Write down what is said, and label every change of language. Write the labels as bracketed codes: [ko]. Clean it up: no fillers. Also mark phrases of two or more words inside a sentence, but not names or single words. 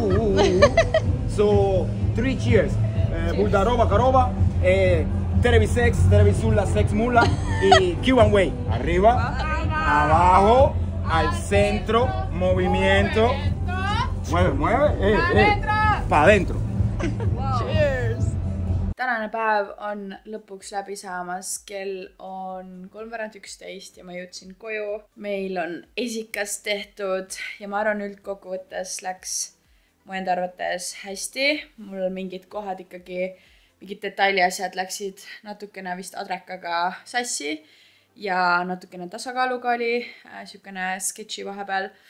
[en] So 3 cheers. Buldarova, Karova. Televisex, Televisulla, Sex Mula y Q&Way. [es] Arriba, abajo, al centro, movimiento. Mueve. Pa' adentro. [et] Tänane päev on lõpuks läbi saamas, kell on 3:11 ja ma jõudsin koju. Meil on esikas tehtud ja ma arvan üldkokkuvõttes läks mu enda arvates hästi. Mul mingid kohad ikkagi, mingid detailiasjad läksid natukene vist adrekaga sassi ja natukene tasakaaluga oli sükene sketši vahepeal.